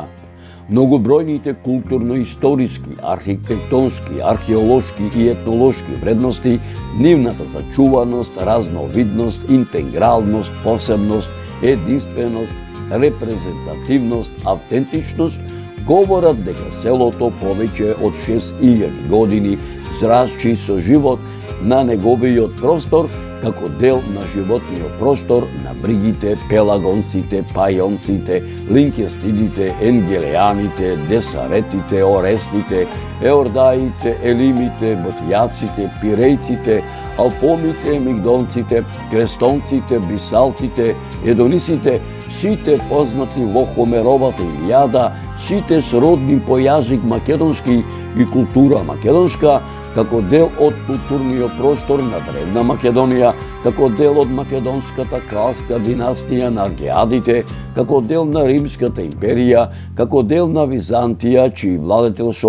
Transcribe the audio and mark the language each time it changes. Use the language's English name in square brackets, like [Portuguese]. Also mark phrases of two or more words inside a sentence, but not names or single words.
[Macedonian] Многобројните културно-историски, архитектонски, археолошки и етнолошки вредности, нивната зачуваност, разновидност, интегралност, посебност, единственост, репрезентативност, автентичност, говорат дека селото повеќе од 6000 години зрасчи со живот на неговиот простор, како дел на животниот простор на бригите, пелагонците, пајонците, линкестидите, енгелеаните, десаретите, орестите, еордаите, елимите, ботијаците, пирејците, алпомите, мигдонците, крестонците, бисалтите, едонисите, сите познати во Хомеровата Илијада, сите сродни по јазик македонски и култура македонска, како дел од културниот простор на Древна Македонија, како дел од македонската кралска династија на Аргеадите, како дел на Римската империја, како дел на Византија, чиј владетел со